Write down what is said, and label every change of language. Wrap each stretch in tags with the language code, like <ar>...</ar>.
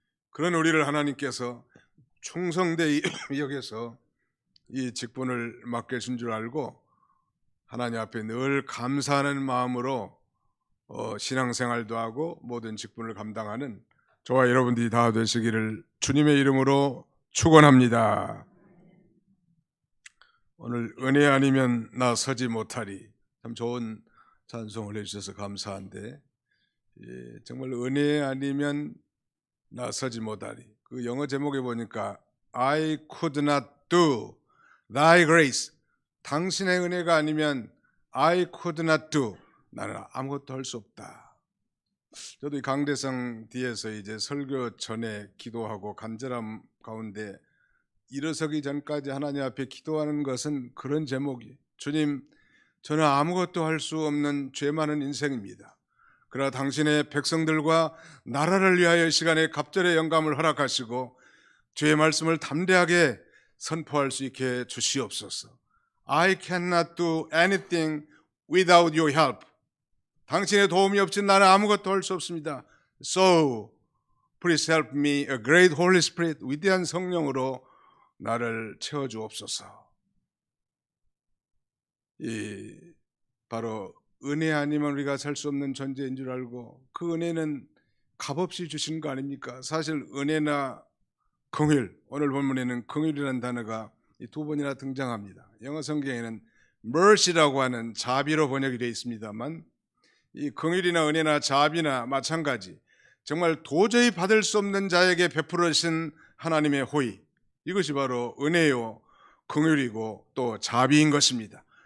<ko>그런 우리를 하나님께서 충성되이 여겨서 이 직분을 맡겨준 줄 알고 하나님 앞에 늘 감사하는 마음으로 신앙생활도 하고 모든 직분을 감당하는 저와 여러분들이 다 되시기를 주님의 이름으로 축원합니다. 오늘 은혜 아니면 나 서지 못하리. 참 좋은 찬송을 해주셔서 감사한데 정말 은혜 아니면 나 서지 못하리. 그 영어 제목에 보니까</ko> <en>I could not do thy grace.</en> <ko>당신의 은혜가 아니면</ko> <en>I could not do.</en> <ko>나는 아무것도 할 수 없다. 저도 이 강대상 뒤에서 이제 설교 전에 기도하고 간절함 가운데 일어서기 전까지 하나님 앞에 기도하는 것은 그런 제목이 주님, 저는 아무것도 할 수 없는 죄 많은 인생입니다. 그러나 당신의 백성들과 나라를 위하여 이 시간에 갑절의 영감을 허락하시고 주의 말씀을 담대하게 선포할 수 있게 주시옵소서.</ko> <en>I cannot do anything without your help.</en> <ko>당신의 도움이 없이 나는 아무것도 할 수 없습니다.</ko> <en>So, please help me, a great Holy Spirit,</en> <ko>위대한 성령으로 나를 채워주옵소서. 바로 은혜 아니면 우리가 살 수 없는 존재인 줄 알고 그 은혜는 값없이 주신 거 아닙니까? 사실 은혜나 긍휼, 오늘 본문에는 긍휼이라는 단어가 두 번이나 등장합니다. 영어 성경에는 mercy라고 하는 자비로 번역이 되어 있습니다만 이 긍휼이나 은혜나 자비나 마찬가지 정말 도저히 받을 수 없는 자에게 베풀으신 하나님의 호의, 이것이 바로 은혜요 긍휼이고 또 자비인 것입니다.</ko>